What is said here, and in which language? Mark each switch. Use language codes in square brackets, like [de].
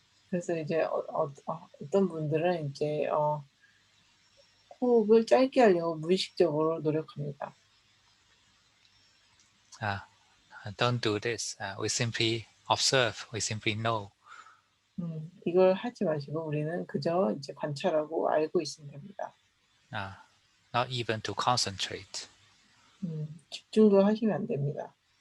[ko] 그래서 이제 어떤 분들은 이제 호흡을 짧게 하려고 무의식적으로 노력합니다. [en] Don't do this. We simply observe. We simply know. [ko] 이걸 하지 마시고 우리는 그저 이제 관찰하고 알고 있으면 됩니다. [en] Not even to concentrate. [ko] 집중도 하시면 안 됩니다.